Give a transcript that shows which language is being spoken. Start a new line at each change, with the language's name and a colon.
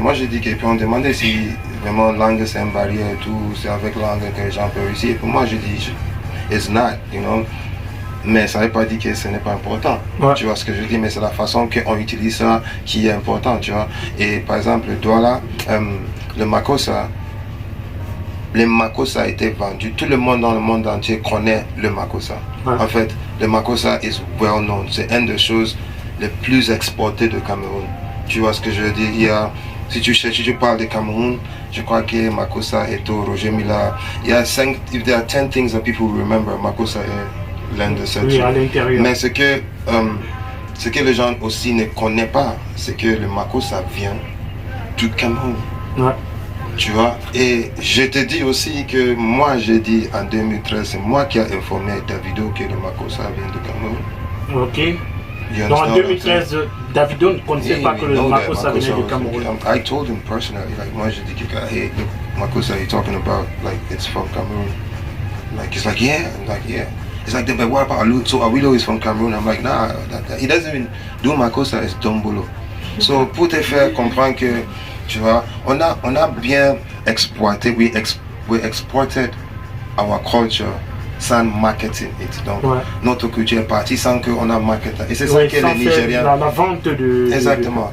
French: Moi j'ai dit qu'ils peuvent me demander si vraiment langue c'est une barrière et tout, c'est avec langue que les gens peuvent réussir. Et pour moi j'ai dit,
English: it's not, you know.
French: Mais ça ne veut pas dire que ce n'est pas important. Tu vois ce que je dis, mais c'est la façon qu'on utilise ça qui est important, tu vois. Et par exemple, le Douala, le Makossa, le Makossa a été vendu. Tout le monde dans le monde entier connaît le Makossa. En fait, le Makossa
English: is well known.
French: C'est une des choses les plus exportées de Cameroun. Tu vois ce que je veux dire? Si tu parles de Cameroun, je crois que Makossa est au Roger Mila. Il y a
English: if there are 10 things that people remember,
French: Makossa est l'un de ces trucs. Mais ce que les gens aussi ne connaissent pas, c'est que le Makossa vient du Cameroun. Tu vois, et je te dis aussi que moi j'ai dit en 2013, c'est moi qui ai informé Davido que le Makossa vient de Cameroun. Ok. Donc en 2013, Davido ne connaissait pas que le Makossa venait de Cameroun.
English: I told him personally, like
French: moi j'ai dit que
English: hey, look, Makossa you're talking about, like it's from Cameroon. Like he's like yeah, I'm like yeah. He's like, but what about Alu? So Awilo is from Cameroon. I'm like nah, he doesn't even do Makossa, it's Dombolo.
French: So pour te faire comprendre que tu vois, on a bien exploité,
English: we exported our culture
French: sans
English: marketing it.
French: Donc notre culture est partie sans qu'on a marketé. Et c'est ça que les Nigériens. La vente de. Exactement.